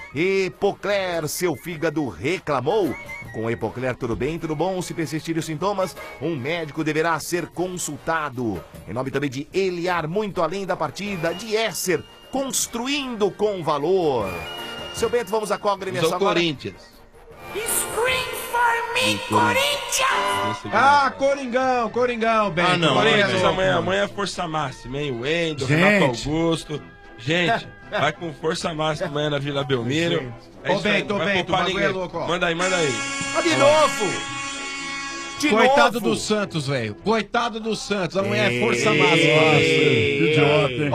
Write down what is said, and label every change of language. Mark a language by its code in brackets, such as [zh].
[pt] Epocler, seu fígado reclamou? Com Epocler, tudo bem, tudo bom? Se persistirem os sintomas, um médico deverá ser consultado. Em nome também de Eliar, muito além da partida, de Esser, construindo com valor. Seu Bento, vamos a qual agremiação agora? Corinthians. [en] Scream for me, Corinthians! [pt] Ah, Coringão, Coringão, Bento. Ah, não, Corinthians, amanhã é força máxima, hein? O Wendel, Renato Augusto. Gente, vai com força máxima amanhã na Vila Belmiro. É ô, Bento, ô, Bento, o bagulho ninguém. É louco, ó. Manda aí. Ah, de novo! Coitado do Santos, velho. Coitado do Santos. Amanhã é força máxima.